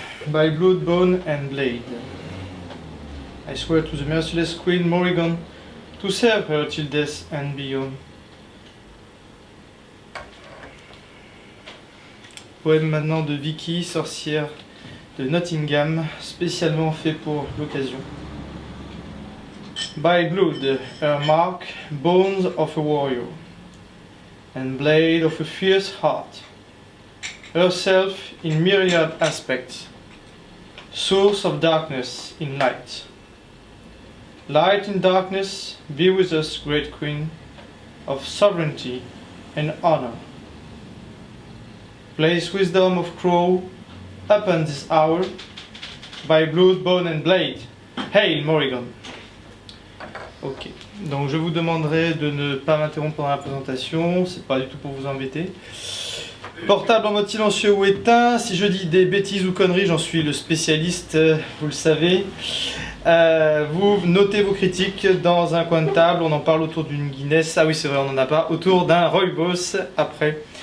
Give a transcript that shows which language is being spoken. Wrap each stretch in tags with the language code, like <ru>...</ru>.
<en>By blood, bone and blade, I swear to the merciless Queen Morrigan to serve her till death and beyond.</en> <fr>Poème maintenant de Vicky, sorcière de Nottingham, spécialement fait pour l'occasion.</fr> <en>By blood, her mark, bones of a warrior, and blade of a fierce heart, herself in myriad aspects, source of darkness in light. Light in darkness, be with us, great Queen, of sovereignty and honor. Place wisdom of crow upon this hour, by blood, bone and blade. Hail Morrigan.</en> <fr>Ok, donc je vous demanderai de ne pas m'interrompre pendant la présentation, c'est pas du tout pour vous embêter. Portable en mode silencieux ou éteint, si je dis des bêtises ou conneries, j'en suis le spécialiste, vous le savez. Vous notez vos critiques dans un coin de table, on en parle autour d'une Guinness, ah oui c'est vrai on n'en a pas, autour d'un Rooibos après.</fr>